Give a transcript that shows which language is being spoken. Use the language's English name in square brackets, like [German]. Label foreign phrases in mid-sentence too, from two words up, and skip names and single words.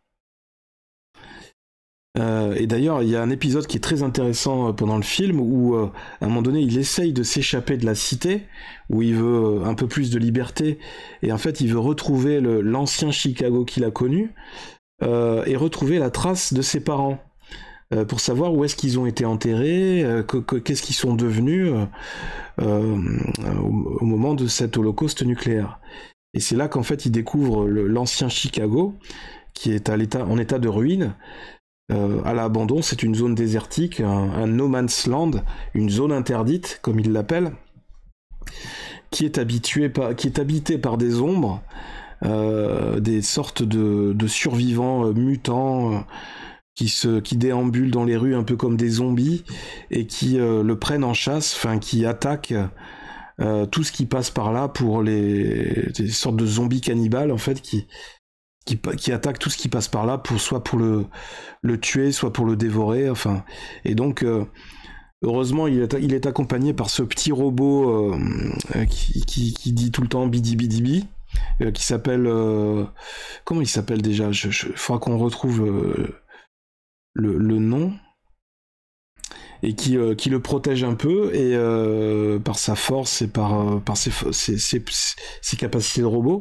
[French] Et d'ailleurs, il y a un épisode qui est très intéressant pendant le film, où à un moment donné, il essaye de s'échapper de la cité, où il veut un peu plus de liberté, et en fait, il veut retrouver l'ancien Chicago qu'il a connu, et retrouver la trace de ses parents, pour savoir où est-ce qu'ils ont été enterrés, qu'est-ce qu'ils sont devenus au moment de cet holocauste nucléaire. Et c'est là qu'en fait il découvre l'ancien Chicago, qui est en état de ruine, à l'abandon. C'est une zone désertique, un [English] no man's land, [French] une zone interdite, comme il l'appelle, qui est habitée par des ombres, des sortes de survivants mutants, qui déambulent dans les rues un peu comme des zombies, et qui le prennent en chasse, enfin qui attaquent tout ce qui passe par là pour des sortes de zombies cannibales en fait qui attaquent tout ce qui passe par là soit pour le tuer, soit pour le dévorer, enfin. Et donc heureusement il est accompagné par ce petit robot qui dit tout le temps bidi bidi bi, qui s'appelle comment il s'appelle déjà, faudra qu'on retrouve le nom, et qui le protège un peu, et par sa force et par ses capacités de robot.